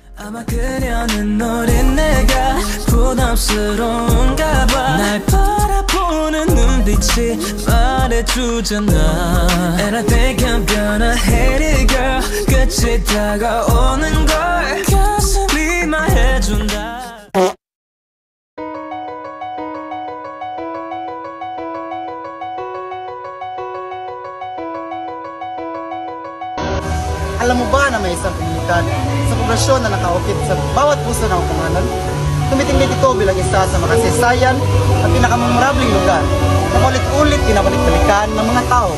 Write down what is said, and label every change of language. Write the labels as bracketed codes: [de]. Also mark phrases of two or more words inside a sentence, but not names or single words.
[ko] 아마 그녀는 노린 내가 부담스러운가 봐. 날 바라보는 눈빛이 말해주잖아. [en] And I think I'm gonna hate it girl. [ko] 끝이 다가오는 걸 가슴이 말해준다. [tl] Alam mo ba na may isang komunidad sa poblasyon na nakaukit sa bawat puso ng kumanan? Tumitingin ito bilang isa sa makasaysayan at pinakamemorabling lugar na ulit-ulit pinabalik-balikan ng mga tao.